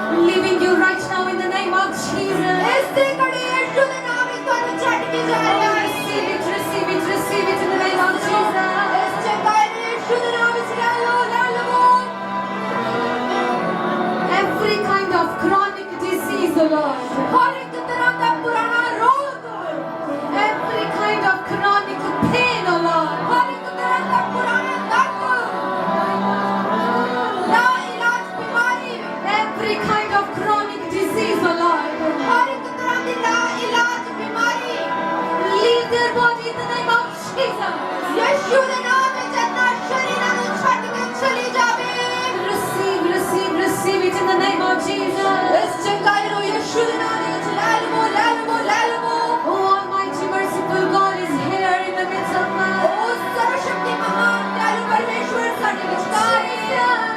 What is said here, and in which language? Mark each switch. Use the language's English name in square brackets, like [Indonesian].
[English] Leaving you right now in the name of Jesus. [Punjabi] ਇਸ ਦੇ ਘੜੀ ਯਿਸੂ ਦੇ ਨਾਮ ਵਿੱਚ ਤੁਹਾਨੂੰ ਛੱਡ ਕੇ ਜਾ ਰਿਹਾ ਹੈ [English] Receive it, receive it, receive it in the name of Jesus. [Punjabi] ਇਸ ਚੰਗਾਈ ਨੂੰ ਯਿਸੂ ਦੇ ਨਾਮ ਵਿੱਚ ਲੈ ਲਓ [English] Every kind of chronic disease, O Lord. [Punjabi] ਹਰ ਇੱਕ ਤਰ੍ਹਾਂ ਦਾ ਪੁਰਾਣਾ ਰੋਗ [English] Every kind of chronic pain, O Lord. [Punjabi] ਹਰ ਇੱਕ ਤਰ੍ਹਾਂ ਦਾ ਪੁਰਾਣਾ ਦਰਦ ਨਾ ਇਲਾਜ ਬਿਮਾਰੀ [English] Every kind of chronic disease, O Lord. [Punjabi] ਹਰ ਇੱਕ ਤਰ੍ਹਾਂ ਦੀ ਨਾ ਇਲਾਜ ਬਿਮਾਰੀ [English] Leave their body in the name of Jesus. [Punjabi] ਯਿਸੂ ਦੇ ਨਾਮ ਵਿੱਚ ਆਪਣਾ ਸ਼ਰੀਰਾਂ ਨੂੰ ਛੱਡ ਕੇ ਚਲੀ ਜਾਵੇ [English] Receive, receive, receive it in the name of Jesus. [Punjabi] ਇਸ ਚੰਗਾਈ ਨੂੰ ਯਿਸੂ ਦੇ ਨਾਮ ਵਿੱਚ ਲੈ ਲਵੋ ਲੈ ਲਵੋ ਲੈ ਲਵੋ [English] Oh, Almighty, merciful God is here in the midst of man. [Punjabi] ਉਹ ਸਰਵਸ਼ਕਤੀ ਮਹਾਨ ਦਇਆਲੂ ਪਰਮੇਸ਼ਵਰ ਸਾਡੇ ਵਿਚਕਾਰ ਹੈ